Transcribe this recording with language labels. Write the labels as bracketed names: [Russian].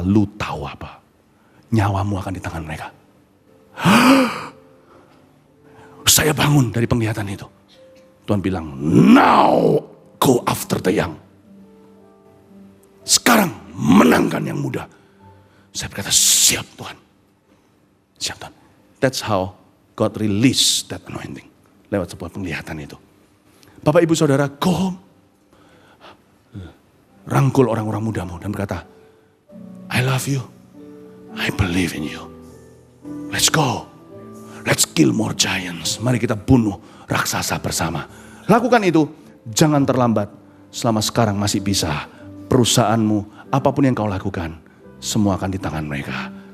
[Indonesian] Lu tahu apa? Nyawamu akan di tangan mereka. Saya bangun dari penglihatan itu. Tuhan bilang, [English] now go after the young. [Indonesian] Sekarang menangkan yang muda. Saya berkata, siap Tuhan. Siap Tuhan. [English] That's how God release that anointing. [Indonesian] Lewat sebuah penglihatan itu. Bapak, Ibu, Saudara, [English] go home. [Indonesian] Rangkul orang-orang mudamu dan berkata, [English] I love you, I believe in you. Let's go, let's kill more giants. [Indonesian] Mari kita bunuh raksasa bersama. Lakukan itu, jangan terlambat. Selama sekarang masih bisa. Perusahaanmu, apapun yang kau lakukan, semua akan di tangan mereka.